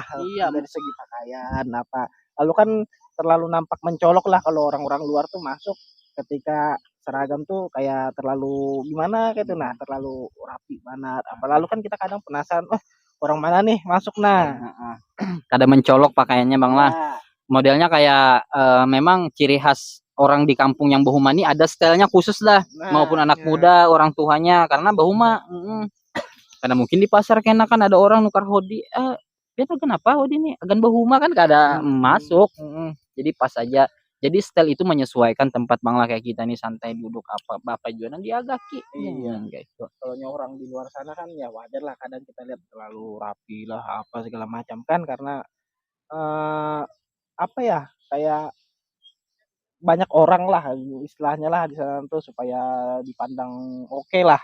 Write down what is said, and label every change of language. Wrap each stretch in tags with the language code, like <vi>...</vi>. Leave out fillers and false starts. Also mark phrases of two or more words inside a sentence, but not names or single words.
<id>Iya, dari segi pakaian apa. Lalu kan terlalu nampak mencolok lah kalau orang-orang luar tuh masuk ketika seragam tuh kayak terlalu gimana gitu, nah terlalu rapi banget. Apa lalu kan kita kadang penasaran, orang mana nih masuk kadang mencolok pakaiannya Bang lah. Modelnya kayak memang ciri khas orang di kampung yang Bahuma ini ada stylenya khusus lah, maupun anak muda, orang tuanya, karena Bahuma karena mungkin di pasar kena kan ada orang nukar hoodie, itu kenapa hoodie ini agan Bahuma kan kada masuk, jadi pas aja. Jadi style itu menyesuaikan tempat Bang lah, kayak kita nih santai duduk apa jualan di agaki. Iya, gitu. Kalau orang di luar sana kan ya wajar lah kadang kita lihat terlalu rapi lah apa segala macam kan, karena apa ya, kayak banyak orang lah istilahnya lah di sana tuh supaya dipandang oke lah.</id>